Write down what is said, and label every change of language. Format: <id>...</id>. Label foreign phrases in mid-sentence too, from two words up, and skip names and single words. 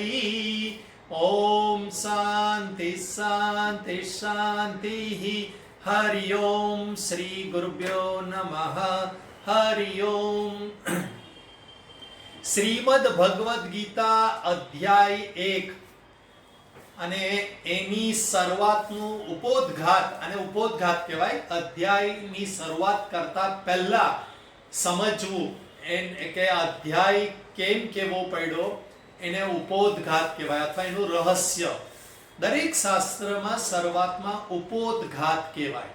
<sa>ओम शांति शांति शांति। हरि ओम श्री गुरुभ्यो नमः। हरि ओम।</sa> <gu>श्रीमद् भगवद गीता अध्याय 1 અને એની શરૂઆતનું ઉपोद्घात અને ઉपोद्घात કહેવાય અધ્યાયની શરૂઆત કરતા પહેલા સમજવું કે અધ્યાય કેમ કેવો પડ્યો એને ઉपोद्घात કહેવાય અથવા એનું રહસ્ય દરેક શાસ્ત્રમાં શરૂઆતમાં ઉपोद्घात કહેવાય।</gu>